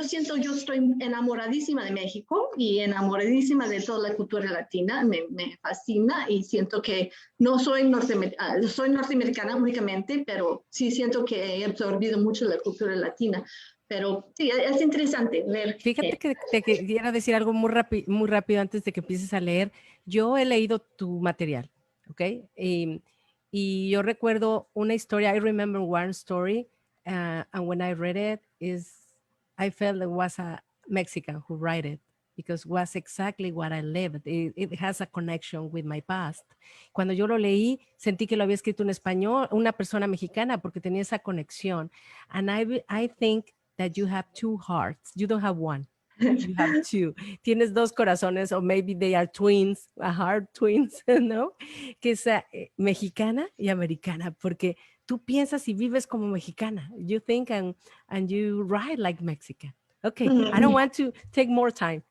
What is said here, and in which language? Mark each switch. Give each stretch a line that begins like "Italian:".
Spanish: Yo estoy enamoradísima de México y enamoradísima de toda la cultura latina, me fascina y siento que no soy norteamericana únicamente, pero sí siento que he absorbido mucho la cultura latina. Pero sí, es interesante ver. Fíjate que te quisiera decir algo muy rápido antes de que empieces a leer. Yo he leído tu material, ¿ok? Y yo recuerdo una historia,
English: I remember one story, and when I read it, I felt it was a Mexican who wrote it, because it was exactly what I lived. It has a connection with my past.
Spanish: Cuando yo lo leí, sentí que lo había escrito en español, una persona mexicana, porque tenía esa conexión.
English: And I think that you have two hearts. You don't have one. You have two.
Spanish: Tienes dos corazones,
English: or maybe they are twins, a heart twins, ¿no?
Spanish: Que es mexicana y americana, porque tú piensas y vives como mexicana.
English: You think and you write like Mexican. Okay, I don't want to take more time.